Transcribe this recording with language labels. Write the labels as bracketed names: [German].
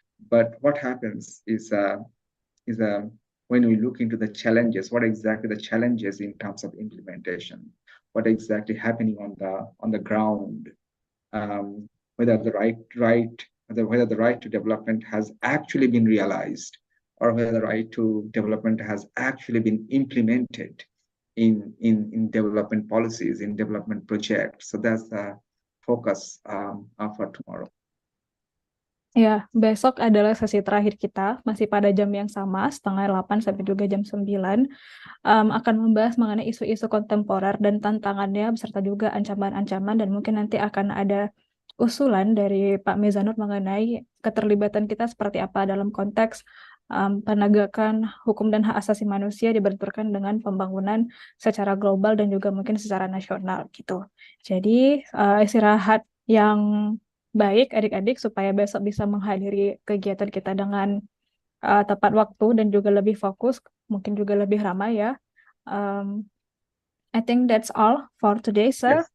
[English] But what happens is when we look into the challenges, what exactly the challenges in terms of implementation, what exactly happening on the ground, whether the whether the right to development has actually been realized, or whether the right to development has actually been implemented in development policies, in development projects. So that's the focus for tomorrow. [Indonesian] Ya, besok adalah sesi terakhir kita, masih pada jam yang sama, 7:30 sampai juga jam 9, akan membahas mengenai isu-isu kontemporer dan tantangannya, beserta juga ancaman-ancaman, dan mungkin nanti akan ada usulan dari Pak Mizanur mengenai keterlibatan kita seperti apa dalam konteks penegakan hukum dan hak asasi manusia dibenturkan dengan pembangunan secara global dan juga mungkin secara nasional gitu. Jadi istirahat yang baik adik-adik supaya besok bisa menghadiri kegiatan kita dengan tepat waktu dan juga lebih fokus, mungkin juga lebih ramai ya. [English] I think that's all for today, sir.